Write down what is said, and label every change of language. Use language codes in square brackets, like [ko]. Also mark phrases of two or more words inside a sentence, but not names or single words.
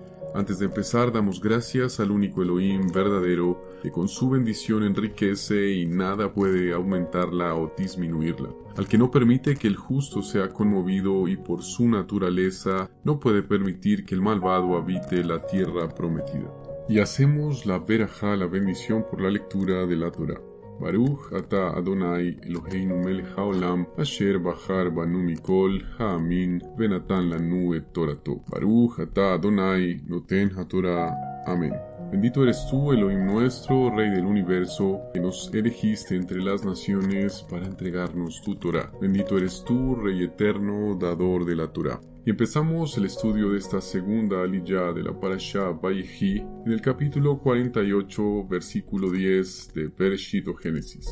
[es] Antes de empezar, damos gracias al único Elohim verdadero, que con su bendición enriquece y nada puede aumentarla o disminuirla. Al que no permite que el justo sea conmovido y por su naturaleza no puede permitir que el malvado habite la tierra prometida. Y hacemos la verajá, la bendición por la lectura de la Torah. [he] ברוך אתה אדוני אלוהינו מלך העולם אשר בחר בנו מכל העמים ונתן לנו את תורתו. ברוך אתה אדוני נותן התורה. [es] Amén. Bendito eres tú, Elohim nuestro, Rey del universo, que nos elegiste entre las naciones para entregarnos tu Torah. Bendito eres tú, Rey eterno, dador de la Torah. Y empezamos el estudio de esta segunda aliyah de la parashá Vayehi en el capítulo 48, versículo 10 de Bereshit o Génesis.